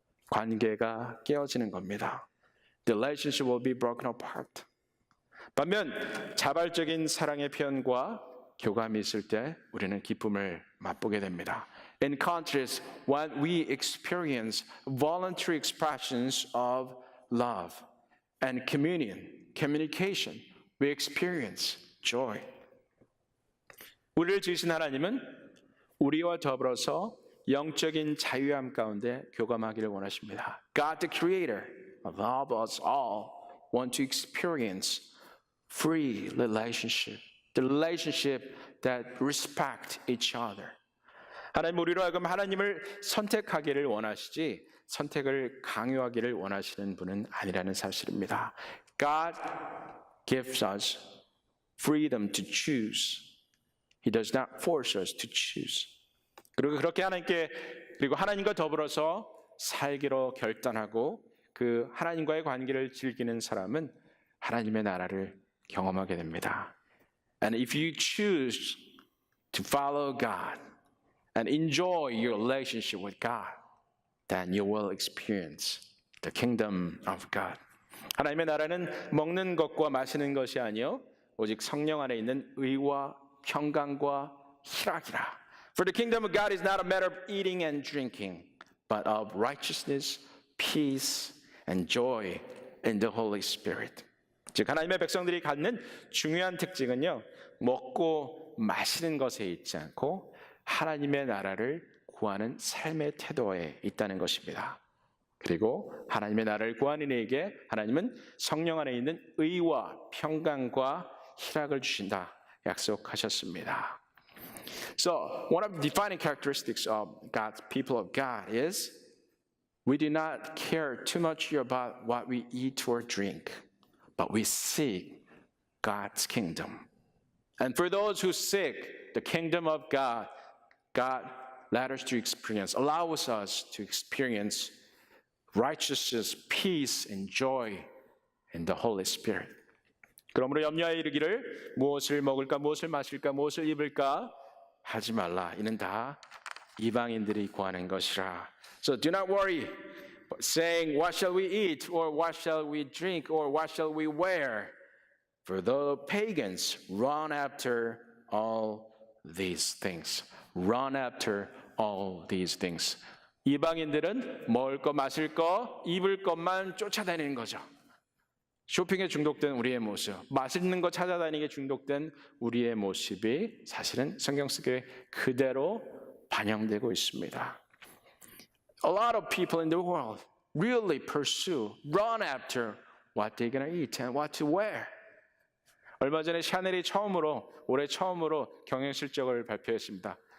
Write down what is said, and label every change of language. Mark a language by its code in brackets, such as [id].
[ko] 관계가 깨어지는 겁니다. [en] The relationship will be broken apart. [ko] 반면 자발적인 사랑의 표현과 교감이 있을 때 우리는 기쁨을 맛보게 됩니다. [en] In contrast, when we experience voluntary expressions of love and communication, we experience joy. [ko] 우리를 지으신 하나님은 우리와 더불어서 영적인 자유함 가운데 교감하기를 원하십니다. [en] God, the Creator of us all, want to experience free relationship, the relationship that respect each other. [ko] 하나님 우리로 하여금 하나님을 선택하기를 원하시지 선택을 강요하기를 원하시는 분은 아니라는 사실입니다. [en] God gives us freedom to choose. He does not force us to choose. [ko] 그리고 그렇게 그리고 하나님과 더불어서 살기로 결단하고 그 하나님과의 관계를 즐기는 사람은 하나님의 나라를 경험하게 됩니다. [en] And if you choose to follow God and enjoy your relationship with God, then you will experience the kingdom of God. [ko] 하나님의 나라는 먹는 것과 마시는 것이 아니요 오직 성령 안에 있는 의와 평강과 희락이라. [en] For the kingdom of God is not a matter of eating and drinking, but of righteousness, peace, and joy in the Holy Spirit. [ko] 즉 하나님의 백성들이 갖는 중요한 특징은요, 먹고 마시는 것에 있지 않고 하나님의 나라를 구하는 삶의 태도에 있다는 것입니다. 그리고 하나님의 나라를 구하는 이에게 하나님은 성령 안에 있는 의와 평강과 희락을 주신다 약속하셨습니다. [en] So one of the defining characteristics of God's people of God is we do not care too much about what we eat or drink, but we seek God's kingdom. And for those who seek the kingdom of God, God let us to experience, allows us to experience righteousness, peace, and joy in the Holy Spirit. [ko] 그러므로 염려하여 이르기를 무엇을 먹을까, 무엇을 마실까, 무엇을 입을까 하지 말라. 이는 다 이방인들이 구하는 것이라. [en] So do not worry, saying, what shall we eat, or what shall we drink, or what shall we wear? For the pagans run after all these things. Run after all these things. [ko] 이방인들은 먹을 거, 마실 거, 입을 것만 쫓아다니는 거죠. 쇼핑에 중독된 우리의 모습, 맛있는 거 찾아다니게 중독된 우리의 모습이 사실은 성경 속에 그대로 반영되고 있습니다. [en] A lot of people in the world really run after what they're going to eat and what to wear. [ko] 얼마 전에 샤넬이 올해 처음으로 경영 실적을 발표했습니다.